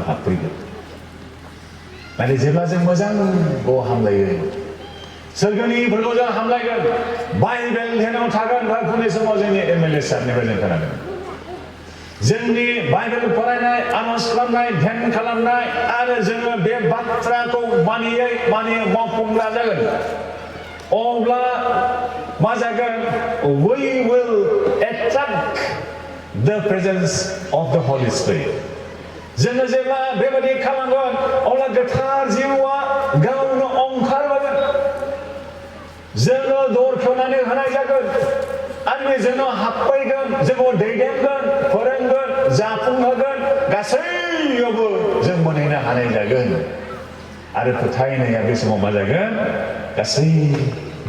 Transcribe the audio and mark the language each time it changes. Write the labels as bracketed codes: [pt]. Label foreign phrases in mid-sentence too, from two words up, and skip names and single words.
[brx] हाबफैगोन नाथाय जेब्ला जों मोजांखौ हामलायो सोरगोनिफोरखौ जों हामलायगोन बाइबेल ध्यानाव थागोन उननि समाव जोंनि एमएलए साहबनिफ्राय जों खोनादों जोंनि बाइबेल फरायनाय आरज खालामनाय ध्यान खालामनाय आरो जोङो बे बाथ्राखौ मानियै मावफुंग्रा जागोन अब्ला मा जागोन [en] we will attract the presence of the Holy Spirit [brx] जोङो जेब्ला बेबायदि खालामगोन अब्ला गोथार जिउआ गावनो ओंखारबोगोन जोङो दर खेवनानै होनाय जागोन आरो जोंनाव हाबफैगोन जोंखौ दैदेनगोन फोरोंगोन जाफुंहोगोन गासैयावबो जों मोनहैनो हानाय जागोन आरो फोथायनाया बे समाव मा जागोन गासैबो